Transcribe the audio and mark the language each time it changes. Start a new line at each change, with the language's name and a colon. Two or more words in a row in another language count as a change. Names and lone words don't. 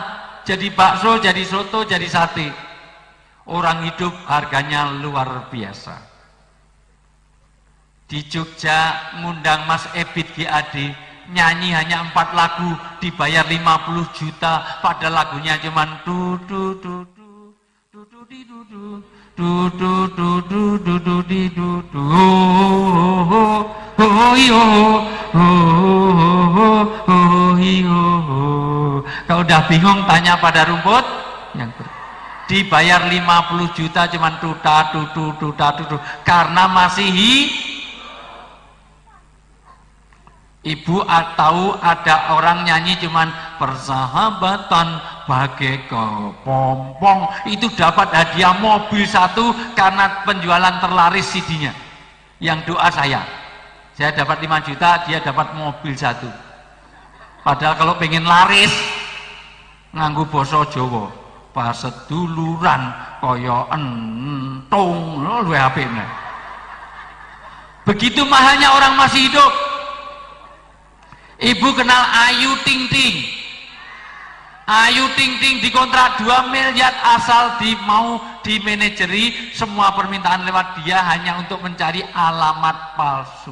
Indonesian: Jadi bakso, jadi soto, jadi sate. Orang hidup harganya luar biasa. Di Jogja ngundang Mas Ebit GAD, nyanyi hanya 4 lagu, dibayar 50 juta, pada lagunya cuman du du du du du du di du du du du du du du du di du du Kalau udah bingung tanya pada rumput yang dibayar 50 juta cuman tuta tutu tuta tutu karena masih Ibu tahu ada orang nyanyi cuman persahabatan bagai kepompong, itu dapat hadiah mobil 1 karena penjualan terlaris CD-nya. Yang doa saya dapat 5 juta, dia dapat mobil 1. Padahal kalau pengen laris
Javanese: nganggo basa Jawa, paseduluran kaya entung, luwih apik meneh.
Indonesian: Begitu mahalnya orang masih hidup. Ibu kenal Ayu Ting Ting? Ayu Ting Ting dikontrak 2 miliar asal mau dimanajeri, semua permintaan lewat dia hanya untuk mencari alamat palsu.